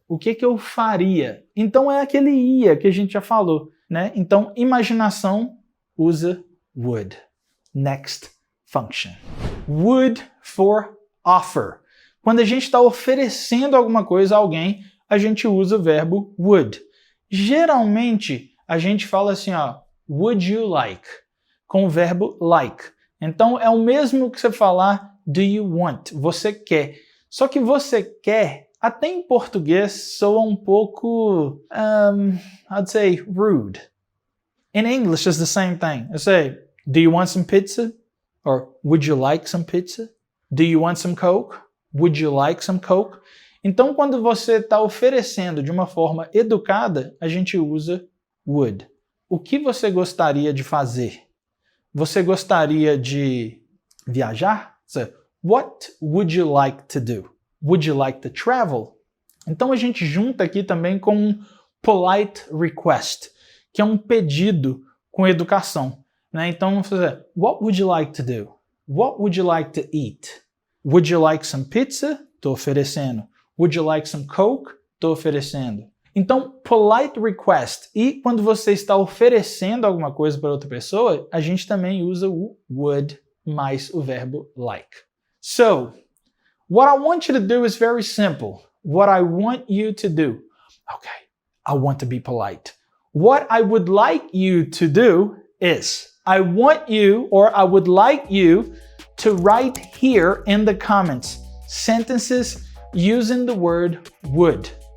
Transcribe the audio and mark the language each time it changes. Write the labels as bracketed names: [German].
[Portuguese] O que eu faria? Então é aquele ia que a gente já falou, né? Então, imaginação usa would. [English] Next function. Would for offer. [Portuguese] Quando a gente está oferecendo alguma coisa a alguém, a gente usa o verbo would. Geralmente, a gente fala assim, ó, [English] would you like? [Portuguese] Com o verbo like. Então, é o mesmo que você falar [English] do you want? [Portuguese] Você quer. Só que você quer, até em português, soa um pouco, [English] I'd say, rude. In English, it's the same thing. I say, do you want some pizza? Or would you like some pizza? Do you want some Coke? Would you like some Coke? [Portuguese] Então, quando você está oferecendo de uma forma educada, a gente usa would. O que você gostaria de fazer? Você gostaria de viajar? [English] So, what would you like to do? Would you like to travel? [Portuguese] Então, a gente junta aqui também com um polite request, que é um pedido com educação. Né? Então, vamos fazer, [English] what would you like to do? What would you like to eat? Would you like some pizza? [Portuguese] Estou oferecendo. [English] Would you like some Coke? [Portuguese] Estou oferecendo. Então, polite request. E quando você está oferecendo alguma coisa para outra pessoa, a gente também usa o would mais o verbo like. [English] So, what I want you to do is very simple. What I want you to do. Okay, I want to be polite. What I would like you to do is, I want you, or I would like you to write here in the comments sentences using the word would.